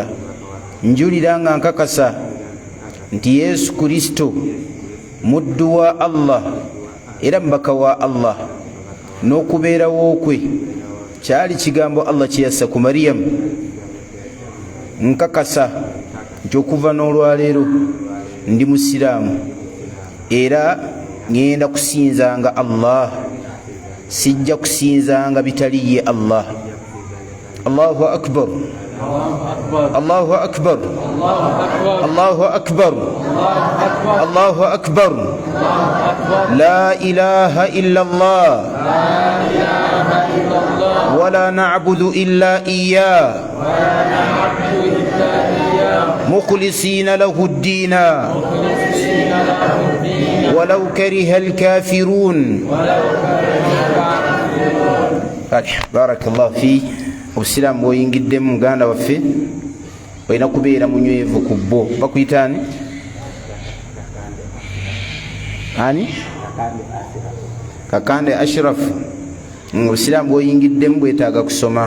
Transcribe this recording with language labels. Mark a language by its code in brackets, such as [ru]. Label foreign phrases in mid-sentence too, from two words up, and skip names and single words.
[lg] Njulira nga nkakasa nti Yesu Kristo muddu wa Allah era mubaka wa Allah, n'okubeerawo kwe kyali kigambo Allah kye yassa ku Maryam. Nkakasa nti okuva n'olwaleero ndi musiraamu era ngenda kusinzanga Allah sijja kusinzanga bitali ye Allah. [ar] الله أكبر، الله أكبر، الله أكبر، الله أكبر. لا إله إلا الله ولا نعبد إلا إياه مخلصين له الدين ولو كره الكافرون. بارك الله في. [lg] Obusiraamu bw'oyingiddemu muganda waffe olina kubeera munywevu ku bbo. Bakuyitaani ani? Kakande Ashraf. Obusiraamu bw'oyingiddemu bwetaaga kusoma.